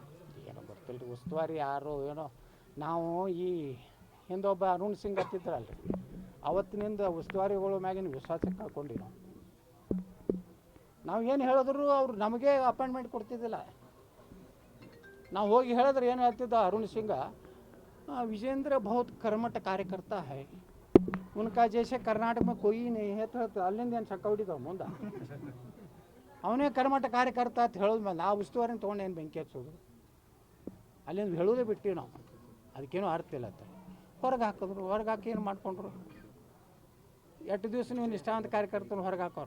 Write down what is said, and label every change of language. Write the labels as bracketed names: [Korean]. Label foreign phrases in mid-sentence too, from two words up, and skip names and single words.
[Kannada] ಏನೋ ಗೊತ್ತಿಲ್ಲ ರೀ, ಉಸ್ತುವಾರಿ ಯಾರು ಏನೋ. ನಾವು ಈ ಹಿಂದೊಬ್ಬ ಅರುಣ್ ಸಿಂಗ್ ಹತ್ತಿದ್ರಲ್ರಿ, ಅವತ್ತಿನಿಂದ ಉಸ್ತುವಾರಿಗಳ ಮ್ಯಾಗಿನ ವಿಶ್ವಾಸಕ್ಕೆ ಕಳ್ಕೊಂಡಿವಿ ನಾವು ಏನು ಹೇಳಿದ್ರು ಅವ್ರು ನಮಗೆ ಅಪಾಯಿಂಟ್ಮೆಂಟ್ ಕೊಡ್ತಿದ್ದಿಲ್ಲ. ನಾವು ಹೋಗಿ ಹೇಳಿದ್ರೆ ಏನು ಹೇಳ್ತಿದ್ದ ಅರುಣ್ ಸಿಂಗ, [Hindi] विजेंद्र बहुत कर्मठ कार्यकर्ता है, उनका जैसे कर्नाटक में कोई नहीं है. [Kannada] तो अಲ್ಲಿಂದ ಏನು ಚಕ್ಕ ಹೊಡಿತಾವ ಮುಂದೆ, ಅವನೇ ಕರ್ಮಠ ಕಾರ್ಯಕರ್ತ ಅಂತ ಹೇಳೋದು ಮೇಲೆ ಆ ಉಸ್ತುವಾರಿನ ತೊಗೊಂಡು ಏನು ಬೆಂಕಿ ಹಚ್ಚೋದು? ಅಲ್ಲಿಂದ ಹೇಳೋದೇ ಬಿಟ್ಟು ನಾವು, ಅದಕ್ಕೇನೋ ಅರ್ಥ ಇಲ್ಲ ಅಂತ ಹೊರಗೆ ಹಾಕಿದ್ರು. ಹೊರಗೆ ಹಾಕಿ ಏನು ಮಾಡ್ಕೊಂಡ್ರು? 8 ದಿವಸ ನೀವು ನಿಷ್ಠಾವಂತ ಕಾರ್ಯಕರ್ತನ ಹೊರಗೆ ಹಾಕೋರು.